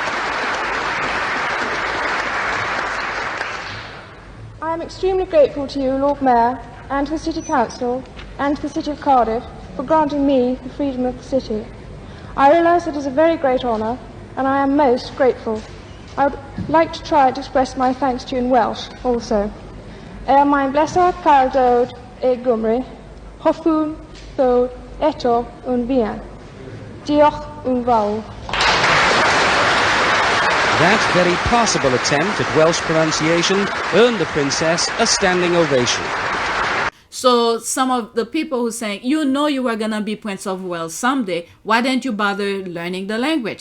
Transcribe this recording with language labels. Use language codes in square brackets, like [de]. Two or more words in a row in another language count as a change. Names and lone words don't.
[en] I am extremely grateful to you, Lord Mayor, and to the City Council, and to the City of Cardiff, for granting me the freedom of the city. I realise it is a very great honour, and I am most grateful. I would like to try to express my thanks to you in Welsh also. [cy] Mae'n blesar cael dod e Gymru, hoffwn ddod eto yn fuan. Diolch yn fawr. [en] That very passable attempt at Welsh pronunciation earned the princess a standing ovation. So some of the people who saying, you know, you were gonna be Prince of Wales someday, why didn't you bother learning the language?